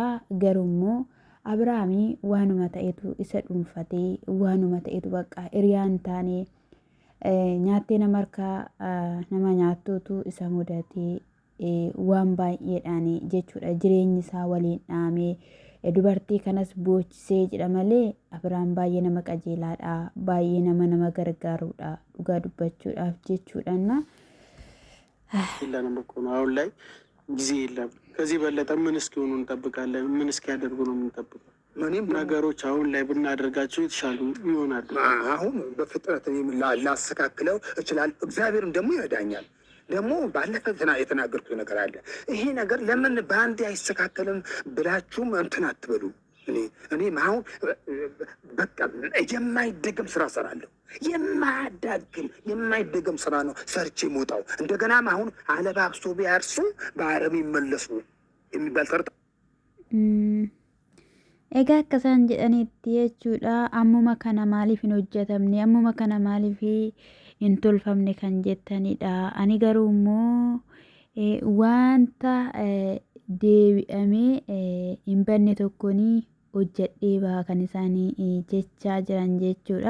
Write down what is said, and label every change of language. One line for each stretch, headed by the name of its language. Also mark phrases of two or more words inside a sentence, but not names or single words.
Oromo: Garummoo Abrahaamii waanuma ta'etu isa dhuunfatee waanuma ta'etu bakka hiriyaan taane nyaattee nama harkaa nama nyaattuutu isa mudatee waan baay'eedhaan jechuudha. Jireenyi isaa waliin dhaamee dubartii kanas boochisee jedha malee Abrahaam baay'ee nama qajeelaadha. Baay'ee nama gargaaruudha dhugaa dubbachuudhaaf jechuudhaና
Amharic: የለንም እኮ ነው አሁን ላይ ጊዜ የለም። ከዚህ በለጠ ምን እስኪሆኑ እንጠብቃለን? ምን እስኪያደርጉ ነው የምንጠብቀው? ነገሮች አሁን ላይ ብናደርጋቸው የተሻሉ ይሆናል። አሁን በፍጥነት ላስተካክለው እችላለሁ። እግዚአብሔርም ደግሞ ይረዳኛል። ደግሞ ባለፈ የተናገርኩት ነገር አለ። ይሄ ነገር ለምን በአንድ አይስተካከልም ብላችሁም እንትን አትበሉ። እኔ አሁን በቃ የማይደገም ስራ ሰራለሁ። የማይደገም ስራ ነው ሰርቼ ሞጣው። እንደገናም አሁን አለባብሶ ቢያርሱ በአረም ይመለሱ የሚባል ተርታ
Oromo: egaa akkasaan jedhanitti jechuudha. Ammuma kana maaliif hin hojjetamne? Ammuma kana maaliif hin tolfamne kan jettanidha. Ani garuu immoo wanta deebi'amee hin banne tokkoon hojjedhee baha kan isaanii jechaa jiran jechuudha.